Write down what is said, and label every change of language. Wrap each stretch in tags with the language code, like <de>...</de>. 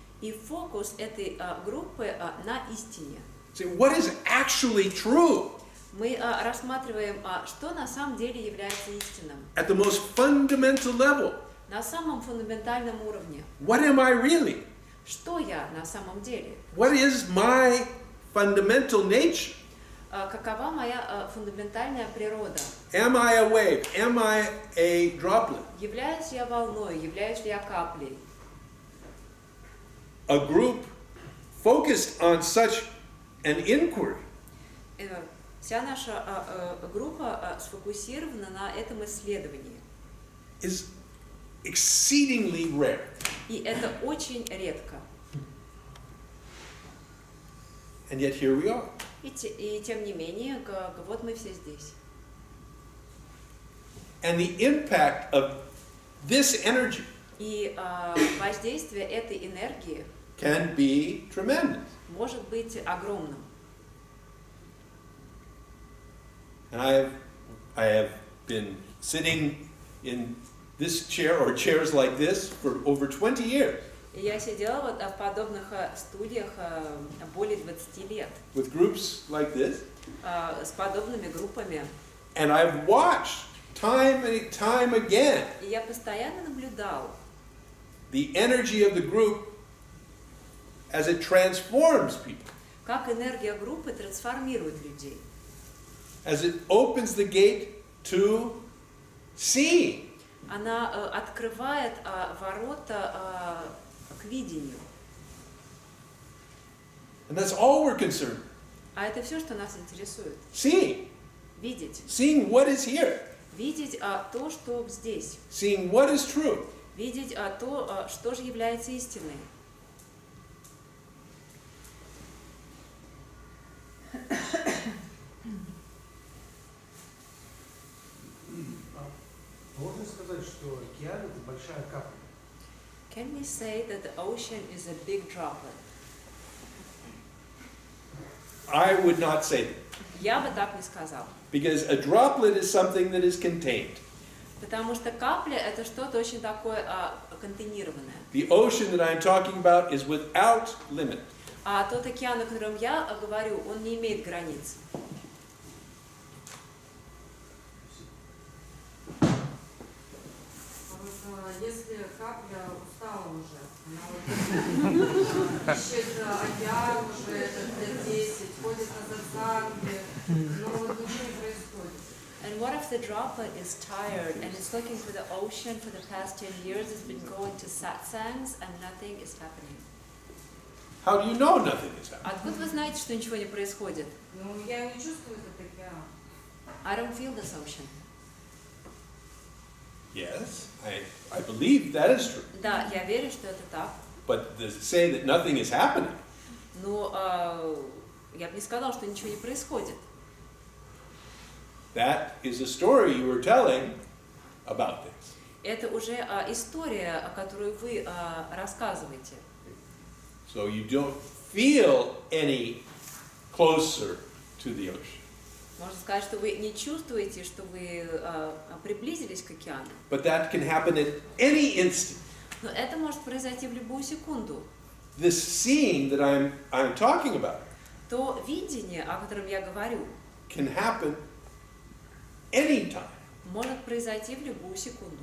<ru>И фокус этой группы на истине.</ru> <en>See, what is actually true?</en> <ru>Мы рассматриваем, что на самом деле является истинным.</ru> <en>At the most fundamental level,</en> <ru>На самом фундаментальном уровне.</ru> <en>what am I really?</en> <ru>Что я на самом деле?</ru> <en>What is my fundamental nature?</en> <ru>Какова моя фундаментальная природа?</ru> <en>Am I a wave? Am I a droplet?</en> <ru>Являюсь я волной? Являюсь ли я каплей?</ru> <en>A group focused on such an inquiry</en> <ru>Вся наша группа сфокусирована на этом исследовании.</ru> <en>is exceedingly rare.</en> <ru>И это очень редко.</ru> <en>And yet here we are.</en> <ru>И тем не менее, вот мы все здесь.</ru> <en>And the impact of this energy</en> <ru>И воздействие этой энергии</ru> <en>can be tremendous.</en> <ru>может быть огромным.</ru> <en>And I have been sitting in this chair or chairs like this for over 20 years.</en> <ru>И я сидела вот в подобных студиях более 20 лет.</ru> <en>With groups like this.</en> <ru>С подобными группами.</ru> <en>And I've watched time and time again</en> <ru>И я постоянно наблюдал</ru> <en>the energy of the group as it transforms people.</en> <ru>как энергия группы трансформирует людей.</ru> <en>As it opens the gate to seeing.</en> <ru>Она открывает ворота к видению.</ru> <en>And that's all we're concerned with.</en> <ru>А это все, что нас интересует.</ru> <en>Seeing.</en> <ru>Видеть.</ru> <en>Seeing what is here.</en> <ru>Видеть то, что здесь.</ru> <en>Seeing what is true.</en> <ru>Видеть то, что же является истиной. Можно сказать, что океан — это большая капля.</ru> <en>Can we say that the ocean is a big droplet? I would not say that.</en> <ru>Я бы так не сказал.</ru> <en>Because a droplet is something that is contained.</en> <ru>Потому что капля — это что-то очень такое контейнированное.</ru> <en>The ocean that I'm talking about is without limit.</en> <ru>А тот океан, о котором я говорю, он не имеет границ. Если капля устала уже, она ищет океан уже лет 10, ходит на сатсанги, но вот ничего не происходит.</ru> <en>And what if the droplet is tired and it's looking for the ocean for the past 10 years, it's been going to satsangs and nothing is happening? How do you know nothing is happening?</en> <ru>Откуда вы знаете, что ничего не происходит? Ну, я не чувствую этот океан.</ru> <en>I don't feel this ocean. Yes, I believe that is true.</en> <ru>Да, я верю, что это так.</ru> <en>But to say that nothing is happening,</en> <ru>Но я бы не сказала, что ничего не происходит.</ru> <en>that is a story you were telling about things.</en> <ru>Это уже история, которую вы рассказываете.</ru> <en>So you don't feel any closer to the ocean.</en> <ru>Можно сказать, что вы не чувствуете, что вы приблизились к океану.</ru> <en>But that can happen at any instant.</en> <ru>Но это может произойти в любую секунду.</ru> <en>This seeing that I'm talking about</en> <ru>То видение, о котором я говорю,</ru> <en>can happen anytime.</en> <ru>может произойти в любую секунду.</ru>